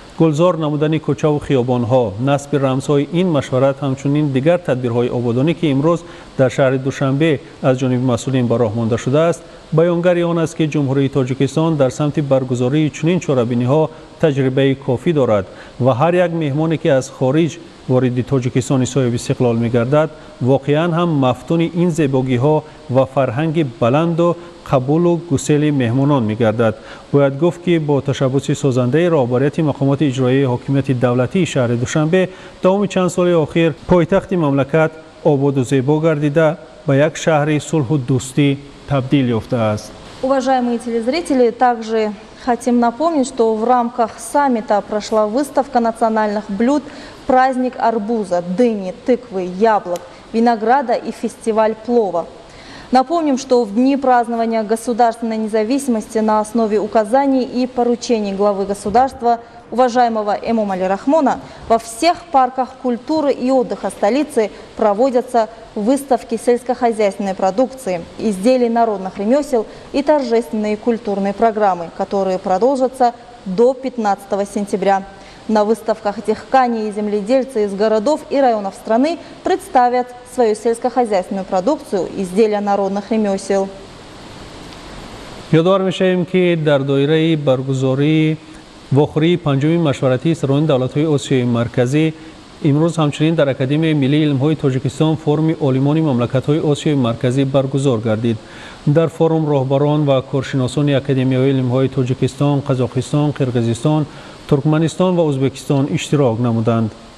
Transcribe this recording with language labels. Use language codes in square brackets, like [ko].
[fa] گلزار نمودن کوچه و خیابان‌ها، نصب رمزهای این مشورت همچنین دیگر تدبیرهای آبادانی که امروز در شهر دوشنبه از جانب مسئولین به راه مانده شده است، بیانگر آن است که جمهوری تاجیکستان در سمت برگزاری چنین چاره‌بینی‌ها تجربه کافی دارد و هر یک مهمانی که از خارج وارد تاجیکستان صاحب استقلال می‌گردد واقعاً هم مفتون این زیبایی‌ها و فرهنگ بلند و قبول و گسیل مهمانان می‌گردد. باید گفت که با تشبث سازنده رهبریت مقامات اجرایی حاکمیت دولتی شهر دوشنبه تمام چند سال اخیر پایتخت مملکت آباد و زیبا گردیده به یک شهر صلح و دوستی تبدیل یافته است. [ru] Уважаемые телезрители, также хотим напомнить, что в рамках саммита прошла выставка национальных блюд «Праздник арбуза», дыни, тыквы, яблок, винограда и фестиваль плова. Напомним, что в дни празднования государственной независимости на основе указаний и поручений главы государства уважаемого Эмомали Рахмона во всех парках культуры и отдыха столицы проводятся выставки сельскохозяйственной продукции, изделий народных ремесел и торжественные культурные программы, которые продолжатся до 15 сентября. На выставках дехкани и земледельцы из городов и районов страны представят свою сельскохозяйственную продукцию, изделия народных ремесел. [fa] یادآور می‌شویم که در دایره برگزاری واخوری پنجمین مشورتی سران دولت‌های آسیای مرکزی امروز همچنین در اکادمی ملی علم‌های تاجیکستان فرم عالمان مملکت‌های آسیای مرکزی برگزار گردید. در فرم راهبران و کارشناسان اکادمیای علم‌های تاجیکستان، قزاقستان، قرقیزستان، ترکمنستان و ازبکستان اشتراک نمودند.